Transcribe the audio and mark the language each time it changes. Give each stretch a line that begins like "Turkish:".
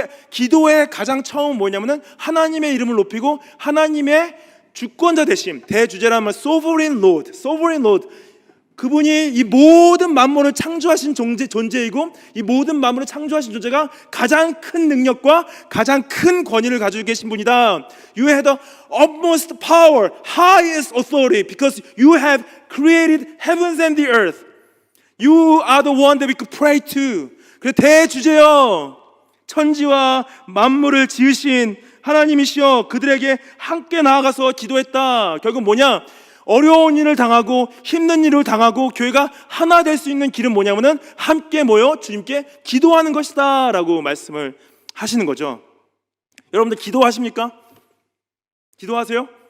Korean: 기도의 가장 처음 뭐냐면은 하나님의 이름을 높이고 하나님의 주권자 되심, 대주제라는 말,
English: sovereign Lord.
Korean: 그분이 이 모든 만물을 창조하신 존재이고 이 모든 만물을 창조하신 존재가 가장 큰 능력과 가장 큰 권위를 가지고 계신 분이다.
English: You have the utmost power, highest authority because you have created heavens and the earth. You are the one that we could pray to.
Korean: 그래 대주제여 천지와 만물을 지으신 하나님이시여 그들에게 함께 나아가서 기도했다. 결국 뭐냐? 어려운 일을 당하고 힘든 일을 당하고 교회가 하나 될 수 있는 길은 뭐냐면은 함께 모여 주님께 기도하는 것이다 라고 말씀을 하시는 거죠. 여러분들 기도하십니까? 기도하세요?